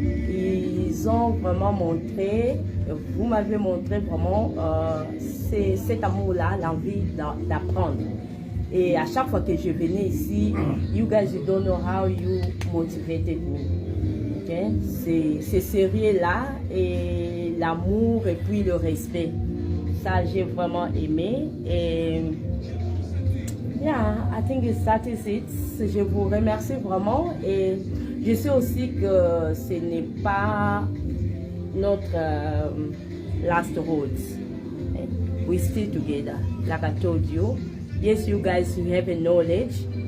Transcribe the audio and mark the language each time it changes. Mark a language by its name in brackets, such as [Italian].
[French] Ils ont vraiment montré, vous m'avez montré vraiment cet amour-là, l'envie d'apprendre. Et à chaque fois que je venais ici, [English] you guys you don't know how you motivated me. Okay? [French] C'est sérieux là, et l'amour et puis le respect. Ça, j'ai vraiment aimé. [English] Et yeah, I think that is it. [French] Je vous remercie vraiment. Et je sais aussi que ce n'est pas notre [English] last road. We still together, like I told you. Yes, you guys, you have a knowledge.